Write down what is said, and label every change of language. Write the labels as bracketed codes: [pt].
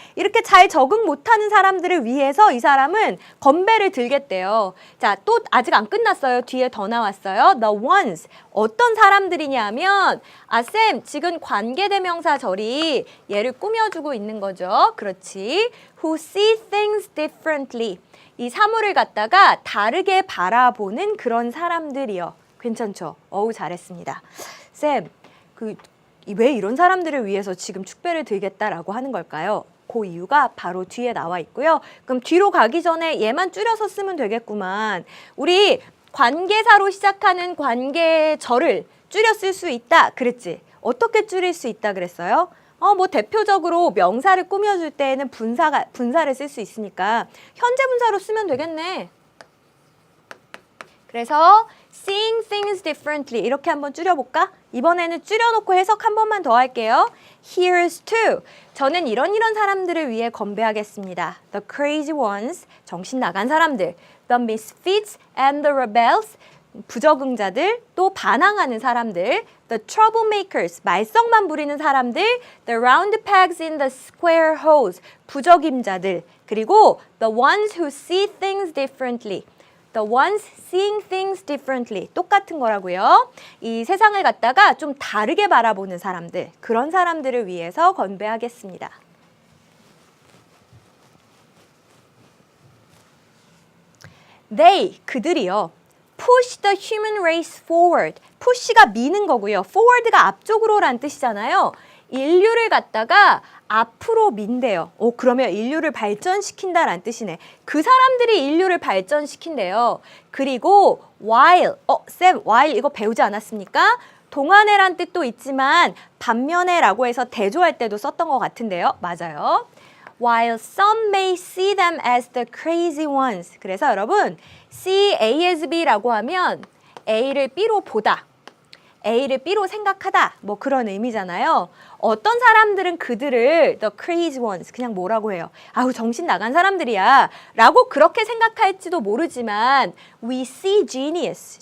[ko] 이렇게 잘 적응 못하는 사람들을 위해서 이 사람은 건배를 들겠대요. 자, 또 아직 안 끝났어요. 뒤에 더 나왔어요. [en] The ones. [ko] 어떤 사람들이냐 하면 쌤, 지금 관계대명사 절이 얘를 꾸며주고 있는 거죠. 그렇지. [en] Who see things differently. [ko] 이 사물을 갖다가 다르게 바라보는 그런 사람들이요. 괜찮죠? 어우, 잘했습니다. 쌤, 왜 이런 사람들을 위해서 지금 축배를 들겠다라고 하는 걸까요? 그 이유가 바로 뒤에 나와 있고요. 그럼 뒤로 가기 전에 얘만 줄여서 쓰면 되겠구만. 우리 관계사로 시작하는 관계절을 줄여 쓸 수 있다 그랬지? 어떻게 줄일 수 있다 그랬어요? 뭐 대표적으로 명사를 꾸며줄 때에는 분사를 쓸 수 있으니까 현재 분사로 쓰면 되겠네. 그래서 [en] seeing things differently [ko] 이렇게 한번 줄여볼까? 이번에는 줄여놓고 해석 한 번만 더 할게요. [en] Here's to. [ko] 저는 이런 사람들을 위해 건배하겠습니다. [en] The crazy ones, [ko] 정신 나간 사람들. [en] The misfits and the rebels, [ko] 부적응자들, 또 반항하는 사람들. [en] The troublemakers, [ko] 말썽만 부리는 사람들. [en] The round pegs in the square holes, [ko] 부적임자들. 그리고 [en] the ones who see things differently. The ones seeing things differently. [ko] 똑같은 거라고요. 이 세상을 갖다가 좀 다르게 바라보는 사람들, 그런 사람들을 위해서 건배하겠습니다. [en] They, [ko] 그들이요. [en] Push the human race forward. [ko] push가 미는 거고요. forward가 앞쪽으로란 뜻이잖아요. 인류를 갖다가 앞으로 민대요. 그러면 인류를 발전시킨다란 뜻이네. 그 사람들이 인류를 발전시킨대요. 그리고 while, 쌤, while 이거 배우지 않았습니까? 동안에란 뜻도 있지만 반면에라고 해서 대조할 때도 썼던 것 같은데요. 맞아요. [en] While some may see them as the crazy ones. [ko] 그래서 여러분, see A as B라고 하면 A를 B로 보다. A를 B로 생각하다. 뭐 그런 의미잖아요. 어떤 사람들은 그들을 [en] the crazy ones [ko] 그냥 뭐라고 해요? 아우 정신 나간 사람들이야 라고 그렇게 생각할지도 모르지만 [en] we see genius.